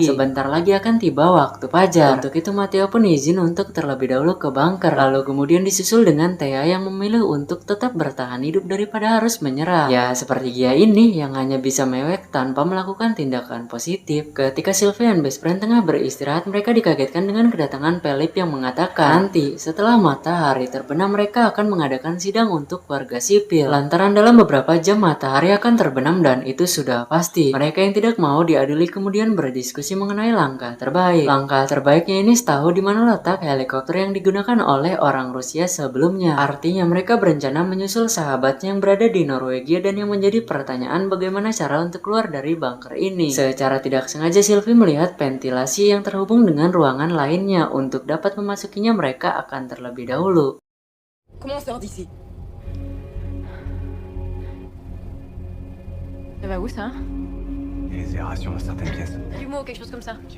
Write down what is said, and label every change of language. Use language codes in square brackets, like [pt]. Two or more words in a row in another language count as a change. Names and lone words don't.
[id] Sebentar lagi akan tiba waktu fajar. Untuk itu Matteo pun izin untuk terlebih dahulu ke bunker. Lalu kemudian disusul dengan Thea yang memilih untuk tetap bertahan hidup daripada harus menyerah. Ya seperti Gia ini yang hanya bisa mewek tanpa melakukan tindakan positif. Ketika Sylvie dan [en] best friend [id] tengah beristirahat, mereka dikagetkan dengan kedatangan Philip yang mengatakan nanti setelah matahari terbenam mereka akan mengadakan sidang untuk warga sipil. Lantaran dalam beberapa jam matahari akan terbenam dan itu sudah pasti. Mereka yang tidak mau diadili kemudian berdiskusi mengenai langkah terbaik. Langkah terbaiknya ini tahu di mana letak helikopter yang digunakan oleh orang Rusia sebelumnya. Artinya mereka berencana menyusul sahabatnya yang berada di Norwegia, dan yang menjadi pertanyaan bagaimana cara untuk keluar dari bunker ini. Secara tidak sengaja Sylvie melihat ventilasi yang terhubung dengan ruangan lainnya. Untuk dapat memasukinya mereka akan terlebih dahulu [fr] Comment on sort d'ici? Ça va où ça? Il y a des aérations dans certaines pièces. Chalumeau, quelque chose comme ça. Tiens.